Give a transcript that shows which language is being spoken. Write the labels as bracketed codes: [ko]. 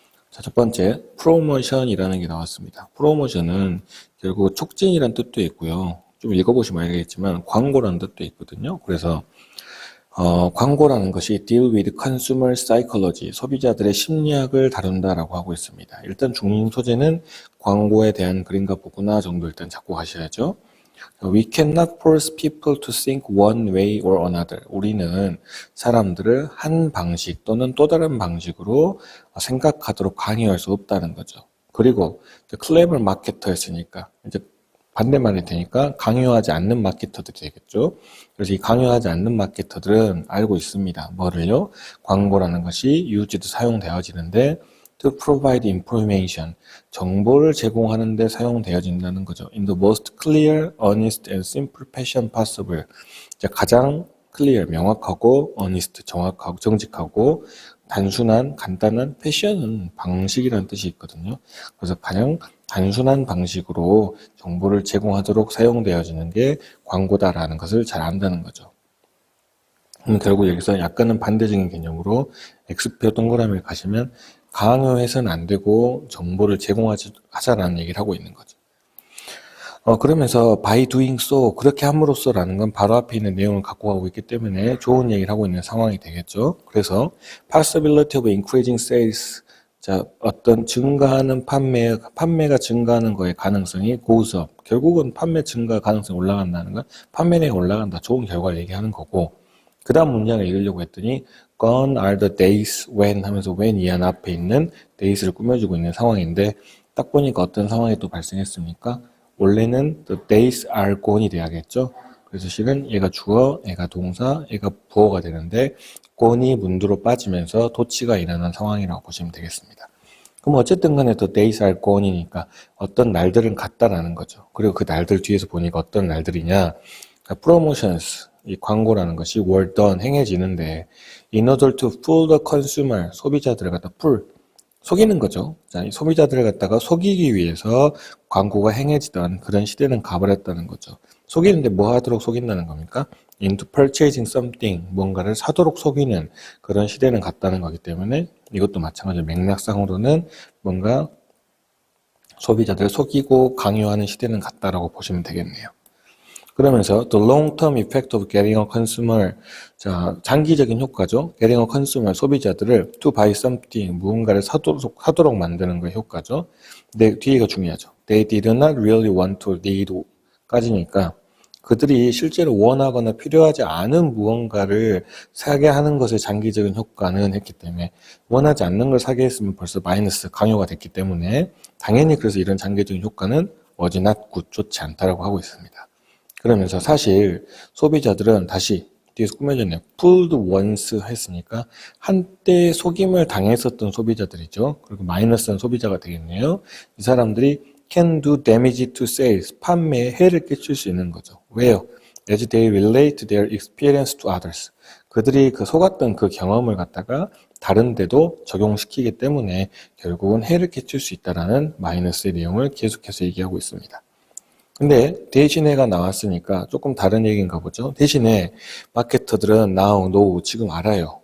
[ko] 자, 첫 번째 프로모션이라는 게 나왔습니다. 프로모션은 결국 촉진이라는 뜻도 있고요. 좀 읽어보시면 알겠지만 광고라는 뜻도 있거든요. 그래서 광고라는 것이 [en] deal with consumer psychology, [ko] 소비자들의 심리학을 다룬다라고 하고 있습니다. 일단 중심 소재는 광고에 대한 글인가 보구나 정도 일단 잡고 가셔야죠. [en] We cannot force people to think one way or another. [ko] 우리는 사람들을 한 방식 또는 또 다른 방식으로 생각하도록 강요할 수 없다는 거죠. 그리고 clever marketer였으니까 이제 반대말이 되니까 강요하지 않는 마케터들이 되겠죠. 그래서 이 강요하지 않는 마케터들은 알고 있습니다. 뭐를요? 광고라는 것이 used 사용되어지는데 [en] to provide information, [ko] 정보를 제공하는 데 사용되어진다는 거죠. [en] In the most clear, honest and simple fashion possible. [ko] 가장 clear, 명확하고 honest, 정확하고 정직하고 단순한, 간단한 패션은 방식이라는 뜻이 있거든요. 그래서 가장 단순한 방식으로 정보를 제공하도록 사용되어지는 게 광고다라는 것을 잘 안다는 거죠. 결국 여기서 약간은 반대적인 개념으로 X표 동그라미를 가시면 강요해서는 안 되고 정보를 제공하자라는 얘기를 하고 있는 거죠. 그러면서 [en] by doing so, [ko] 그렇게 함으로써라는 건 바로 앞에 있는 내용을 갖고 가고 있기 때문에 좋은 얘기를 하고 있는 상황이 되겠죠. 그래서 [en] possibility of increasing sales, [ko] 자, 어떤 증가하는 판매가 증가하는 거의 가능성이 [en] goes up. [ko] 결국은 판매 증가 가능성이 올라간다는 건 판매량이 올라간다. 좋은 결과를 얘기하는 거고, 그 다음 문장을 읽으려고 했더니 [en] gone are the days when [ko] 하면서 when 이한 앞에 있는 days를 꾸며주고 있는 상황인데 딱 보니까 어떤 상황이 또 발생했습니까? 원래는 [en] the days are gone이 돼야겠죠. [ko] 그래서 실은 얘가 주어, 얘가 동사, 얘가 부어가 되는데 gone이 문두로 빠지면서 도치가 일어난 상황이라고 보시면 되겠습니다. 그럼 어쨌든 간에 [en] the days are gone [ko] 이니까 어떤 날들은 같다라는 거죠. 그리고 그 날들 뒤에서 보니까 어떤 날들이냐, 그러니까 promotions, 이 광고라는 것이 [en] were done, [ko] 행해지는데 [en] in order to fool the consumer, [ko] 소비자들을 갖다 속이는 거죠. 자, 이 소비자들을 갖다가 속이기 위해서 광고가 행해지던 그런 시대는 가버렸다는 거죠. 속이는데 뭐 하도록 속인다는 겁니까? [en] into purchasing something, [ko] 뭔가를 사도록 속이는 그런 시대는 같다는 거기 때문에 이것도 마찬가지로 맥락상으로는 뭔가 소비자들을 속이고 강요하는 시대는 같다라고 보시면 되겠네요. 그러면서 [en] the long-term effect of getting a consumer, [ko] 자, 장기적인 효과죠. [en] getting a consumer, [ko] 소비자들을 [en] to buy something, [ko] 무언가를 사도록 만드는 거 효과죠. 근데 뒤에가 중요하죠. [en] They did not really want to need [ko] 까지니까 그들이 실제로 원하거나 필요하지 않은 무언가를 사게 하는 것의 장기적인 효과는 했기 때문에 원하지 않는 걸 사게 했으면 벌써 마이너스 강요가 됐기 때문에 당연히 그래서 이런 장기적인 효과는 [en] was not good, [ko] 좋지 않다라고 하고 있습니다. 그러면서 사실 소비자들은 다시 뒤에서 꾸며졌네요. [en] fooled once [ko] 했으니까 한때 속임을 당했었던 소비자들이죠. 그리고 마이너스는 소비자가 되겠네요. 이 사람들이 [en] can do damage to sales, [ko] 판매에 해를 끼칠 수 있는 거죠. 왜요? [en] As they relate their experience to others. [ko] 그들이 그 속았던 그 경험을 갖다가 다른 데도 적용시키기 때문에 결국은 해를 끼칠 수 있다라는 마이너스의 내용을 계속해서 얘기하고 있습니다. 근데 대신에가 나왔으니까 조금 다른 얘기인가 보죠. 대신에 마케터들은 now, know, 지금 알아요.